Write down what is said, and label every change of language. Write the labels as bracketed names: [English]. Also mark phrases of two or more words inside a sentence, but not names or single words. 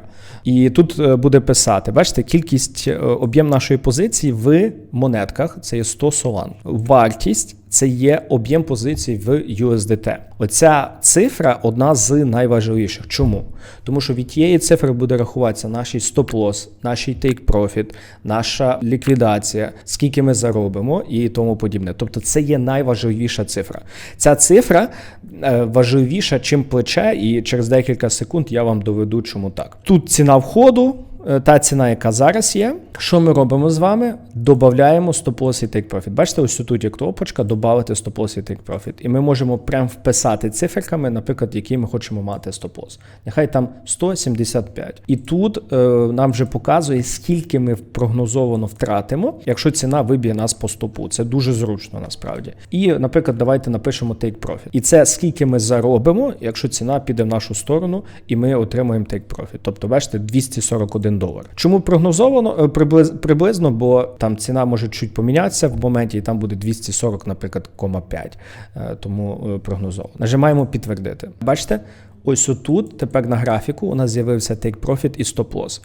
[Ukrainian] І тут буде писати, бачите, кількість, об'єм нашої позиції в монетках, це є 100 Solana. Вартість – це є об'єм позицій в USDT. Оця цифра одна з найважливіших. Чому? Тому що від тієї цифри буде рахуватися наш стоп-лосс, наш take-profit, наша ліквідація, скільки ми заробимо і тому подібне. Тобто це є найважливіша цифра. Ця цифра важливіша, чим плече, і через декілька секунд я вам доведу, чому так. Тут ціна входу, та ціна, яка зараз є. Що ми робимо з вами? Додаємо стоп-лосс і take-profit. Бачите, ось тут є кнопочка «Добавити стоп-лосс і take-profit». І ми можемо прямо вписати циферками, наприклад, які ми хочемо мати стоп-лосс. Нехай там 175. І тут нам вже показує, скільки ми прогнозовано втратимо, якщо ціна виб'є нас по стопу. Це дуже зручно насправді. І, наприклад, давайте напишемо take-profit. І це скільки ми заробимо, якщо ціна піде в нашу сторону і ми отримуємо take-profit. Тобто, бачите, 241 $1. Чому прогнозовано? Приблизно, бо там ціна може чуть помінятися в моменті, і там буде 240, наприклад, 5. Тому прогнозовано. Нажимаємо підтвердити. Бачите? Ось отут, тепер на графіку, у нас з'явився [English] Take Profit [Ukrainian] і [English] Stop Loss.